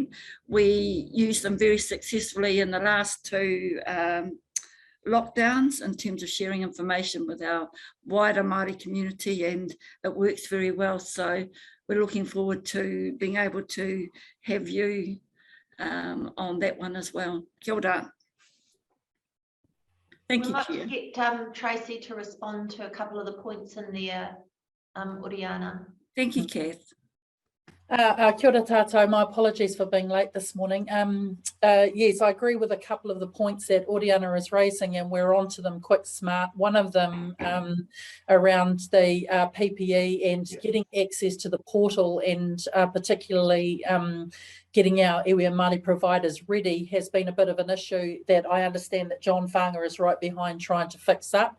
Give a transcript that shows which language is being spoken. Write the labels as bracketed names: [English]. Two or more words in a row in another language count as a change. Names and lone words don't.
[English] We used them very successfully in the last 2 lockdowns in terms of sharing information with our wider Māori community, and it works very well. So we're looking forward to being able to have you on that one as well. [Māori] Kia ora. [English] Thank you, Chair. We'd like to get Tracy to respond to a couple of the points in there, Oriana. Thank you, Kath. [Māori] Kia ora tātou, [English] my apologies for being late this morning. Yes, I agree with a couple of the points that Oriana is raising, and we're on to them quick smart. One of them around the PPE and getting access to the portal, and particularly getting our iwi and Māori providers ready has been a bit of an issue that I understand that John Whanga is right behind trying to fix up.